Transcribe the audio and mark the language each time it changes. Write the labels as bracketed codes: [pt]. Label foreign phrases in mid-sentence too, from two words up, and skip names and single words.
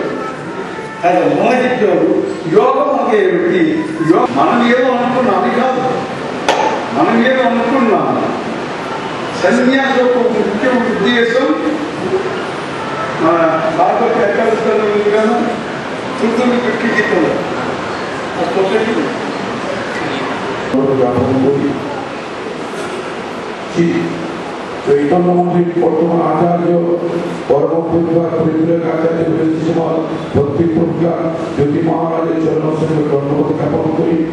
[te] అది మోహించాడు. యోగం అంటే ఏమిటి? మనం ఏదో అనుకున్నాం, అది కాదు. మనం ఏదో అనుకున్నాం. సన్యాస ముఖ్య ఉద్దేశం మన భాగవత ఎక్కడ చూద్దాం గీతలో [bn] চৈতন্যমন্দির বর্তমান আচার্য পরমপূজ্য আচার্য ভক্তি প্রজ্ঞা জ্যোতি মহারাজের চরণসঙ্গে ধন্যবাদ জ্ঞাপন করি।